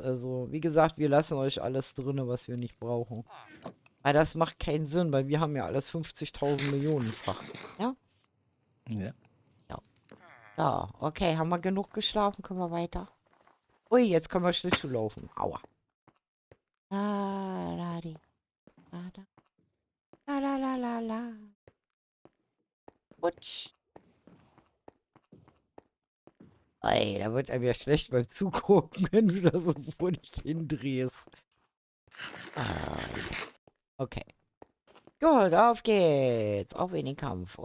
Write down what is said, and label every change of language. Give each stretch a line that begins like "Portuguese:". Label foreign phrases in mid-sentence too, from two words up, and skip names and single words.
German: Also, wie gesagt, wir lassen euch alles drin, was wir nicht brauchen. Weil das macht keinen Sinn, weil wir haben ja alles 50.000 Millionenfach. Ja? Ja. Ja. So, okay, haben wir genug geschlafen? Können wir weiter? Ui, jetzt können wir Schlittschuh laufen. Aua. La, la, di, la, da. La, la, la, la, la. Rutsch. Ey, da wird einem ja schlecht beim Zugucken, wenn du da so vor dich hindrehst. Ah, okay. Gut, auf geht's. Auf in den Kampf.